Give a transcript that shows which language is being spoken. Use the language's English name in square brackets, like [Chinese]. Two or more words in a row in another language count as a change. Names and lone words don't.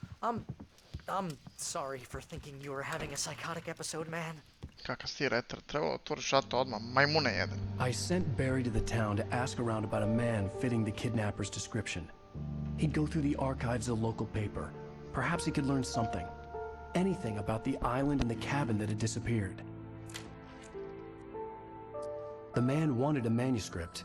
[English] I'm sorry for thinking you were having a psychotic episode, man. [Croatian] Kakav si retar, trebalo otvori šato odmah, majmune jedan. [English] I sent Barry to the town to ask around about a man fitting the kidnapper's description. He'd go through the archives of the local paper. Perhaps he could learn something. Anything about the island and the cabin that had disappeared. The man wanted a manuscript.